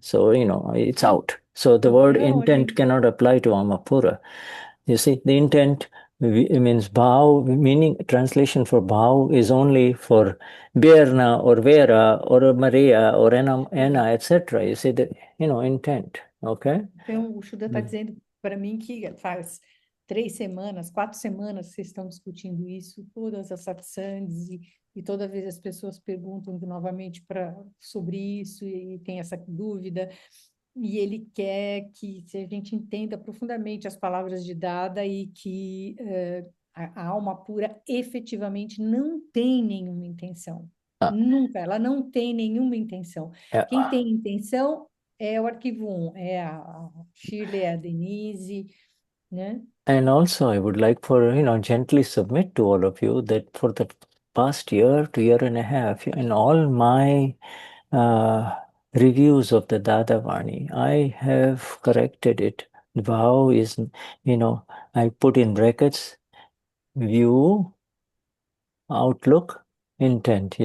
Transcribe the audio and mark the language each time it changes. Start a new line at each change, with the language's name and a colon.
English: So, it's out. So the word
Portuguese: Não,
English: intent cannot apply to Amapura. You see, the intent means bhav, meaning translation for bhav is only for Berna or Vera or Maria or Anna, etc. You see, intent. Okay?
Portuguese: então o Shuddha está dizendo para mim que faz 3 semanas, 4 semanas vocês estão discutindo isso, todas as satsangs, e toda vez as pessoas perguntam novamente sobre isso e tem essa dúvida. E ele quer que a gente entenda profundamente as palavras de Dada e que a alma pura efetivamente não tem nenhuma intenção. Uh, Nunca, ela não tem nenhuma intenção. Quem uh, tem intenção é o arquivo 1, é a Shirley, é a Denise, né?
English: And also, I would like gently submit to all of you that for the past year to year and a half, in all my uh, reviews of the Dadavani, I have corrected it. Vow is, I put in brackets, view, outlook, intent.